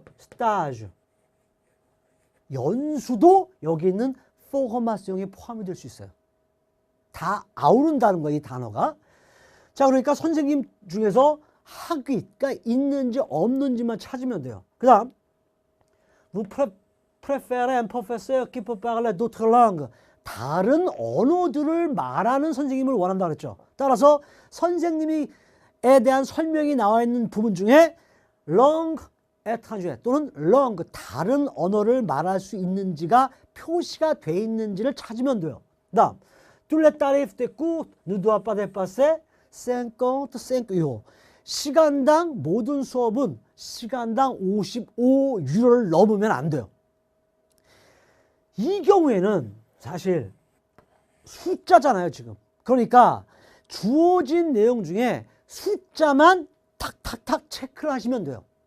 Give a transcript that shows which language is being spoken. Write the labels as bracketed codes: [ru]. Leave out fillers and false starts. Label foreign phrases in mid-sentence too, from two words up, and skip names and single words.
[ko] 스타즈. 연수도 여기 있는 포르마시옹에 포함이 될 수 있어요. 다 아우른다는 거예요, 이 단어가. 자, 그러니까 선생님 중에서 학위가 있는지 없는지만 찾으면 돼요. 그 다음 [fr] Vous préférez un professeur qui peut parler d'autres langues. [ko] 다른 언어들을 말하는 선생님을 원한다 그랬죠. 따라서 선생님에 대한 설명이 나와 있는 부분 중에 [fr] langue étrangère [ko] 또는 langue 다른 언어를 말할 수 있는지가 표시가 돼 있는지를 찾으면 돼요. [fr] 다음 tous les tarifs des cours ne doivent pas dépasser 55 euros. [ko] 시간당 모든 수업은 시간당 55유로를 넘으면 안 돼요. 이 경우에는 사실 숫자잖아요, 지금. 그러니까 주어진 내용 중에 숫자만 탁탁탁 체크를 하시면 돼요.